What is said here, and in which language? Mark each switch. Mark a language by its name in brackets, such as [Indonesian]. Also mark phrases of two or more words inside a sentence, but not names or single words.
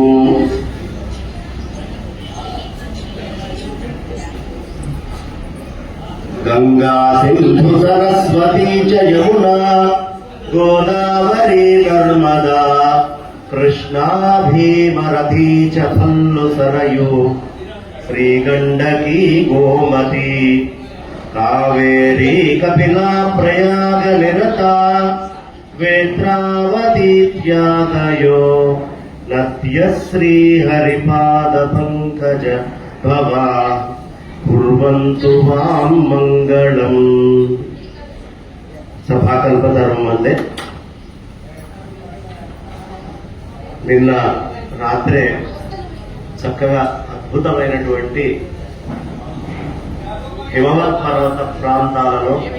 [Sanskrit] गंगा सिंधु सरस्वती च यमुना गोदावरी नर्मदा कृष्णा भीमरथी च फल्लु सरयू श्रीगंडकी गोमती कावेरी कपिला प्रयाग निरता वेत्रावतीत्यादयो नद्यश्री हरिपाद पंकज भवा कुर्वन्तु मां मंगलम्। [Telugu] సభాకల్పతరం వల్లే నిన్న రాత్రే చక్కగా అద్భుతమైనటువంటి హిమవత్ పర్వత ప్రాంతాలలో